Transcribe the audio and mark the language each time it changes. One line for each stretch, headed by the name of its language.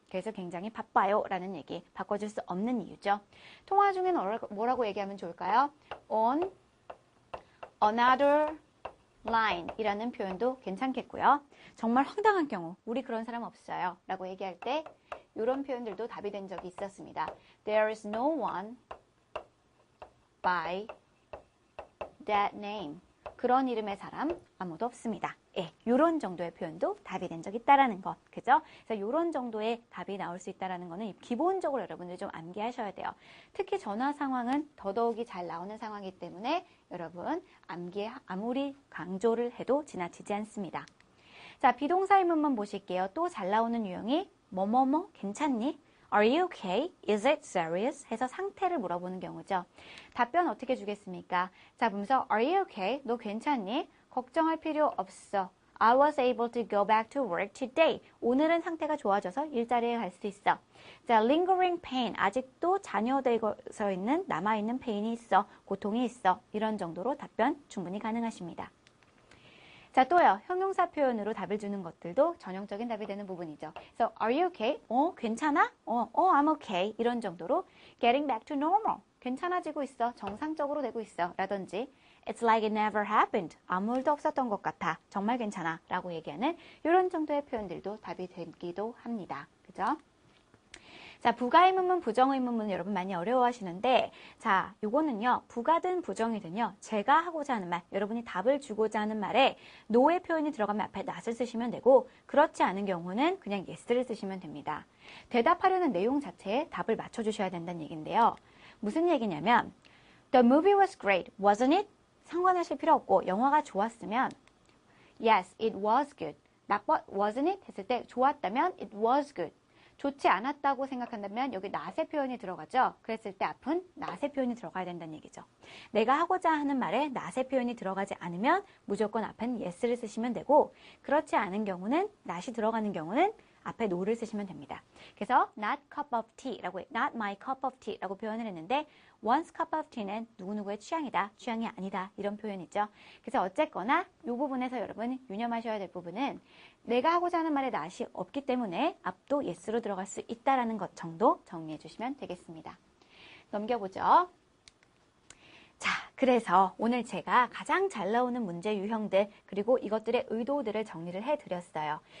Korean: 그래서 굉장히 바빠요 라는 얘기. 바꿔줄 수 없는 이유죠. 통화 중에 뭐라고 얘기하면 좋을까요?
English: On another line
Korean: 이라는 표현도 괜찮겠고요. 정말 황당한 경우, 우리 그런 사람 없어요 라고 얘기할 때 이런 표현들도 답이 된 적이 있었습니다.
English: There is no one by that name.
Korean: 그런 이름의 사람 아무도 없습니다. 예, 이런 정도의 표현도 답이 된 적이 있다라는 것, 그죠? 그래서 이런 정도의 답이 나올 수 있다라는 거는 기본적으로 여러분들 좀 암기하셔야 돼요. 특히 전화 상황은 더더욱이 잘 나오는 상황이기 때문에 여러분 암기에 아무리 강조를 해도 지나치지 않습니다. 자, 비동사 의문문 보실게요. 또 잘 나오는 유형이 뭐뭐뭐 괜찮니?
English: Are you okay? Is it serious?
Korean: 해서 상태를 물어보는 경우죠. 답변 어떻게 주겠습니까? 자, 보면서
English: Are you okay?
Korean: 너 괜찮니? 걱정할 필요 없어.
English: I was able to go back to work today.
Korean: 오늘은 상태가 좋아져서 일자리에 갈 수 있어.
English: 자, lingering pain.
Korean: 아직도 잔여되어서 있는 남아있는 pain이 있어. 고통이 있어. 이런 정도로 답변 충분히 가능하십니다. 자, 또요. 형용사 표현으로 답을 주는 것들도 전형적인 답이 되는 부분이죠. 그래서
English: Are you okay?
Korean: 괜찮아?
English: I'm okay.
Korean: 이런 정도로
English: Getting back to normal.
Korean: 괜찮아지고 있어. 정상적으로 되고 있어. 라든지
English: It's like it never happened.
Korean: 아무 일도 없었던 것 같아. 정말 괜찮아. 라고 얘기하는 이런 정도의 표현들도 답이 되기도 합니다. 그죠? 자, 부가의문문, 부정의문문은 여러분 많이 어려워하시는데, 자, 요거는요, 부가든 부정이든요, 제가 하고자 하는 말, 여러분이 답을 주고자 하는 말에 no의 표현이 들어가면 앞에 not을 쓰시면 되고, 그렇지 않은 경우는 그냥 yes를 쓰시면 됩니다. 대답하려는 내용 자체에 답을 맞춰주셔야 된다는 얘기인데요. 무슨 얘기냐면,
English: The movie was great, wasn't it?
Korean: 상관하실 필요 없고, 영화가 좋았으면,
English: Yes, it was good. wasn't it?
Korean: 했을 때 좋았다면
English: it was good.
Korean: 좋지 않았다고 생각한다면 여기 not의 표현이 들어가죠. 그랬을 때 앞은 not의 표현이 들어가야 된다는 얘기죠. 내가 하고자 하는 말에 not의 표현이 들어가지 않으면 무조건 앞은 yes를 쓰시면 되고, 그렇지 않은 경우는 not이 들어가는 경우는 앞에 no를 쓰시면 됩니다. 그래서 not cup of tea라고,
English: not my cup of tea
Korean: 라고 표현을 했는데 one's cup of tea는 누구누구의 취향이다, 취향이 아니다 이런 표현이죠. 그래서 어쨌거나 이 부분에서 여러분 유념하셔야 될 부분은 내가 하고자 하는 말에 not이 없기 때문에 앞도 yes로 들어갈 수 있다는 것 정도 정리해 주시면 되겠습니다. 넘겨보죠. 자, 그래서 오늘 제가 가장 잘 나오는 문제 유형들 그리고 이것들의 의도들을 정리를 해드렸어요.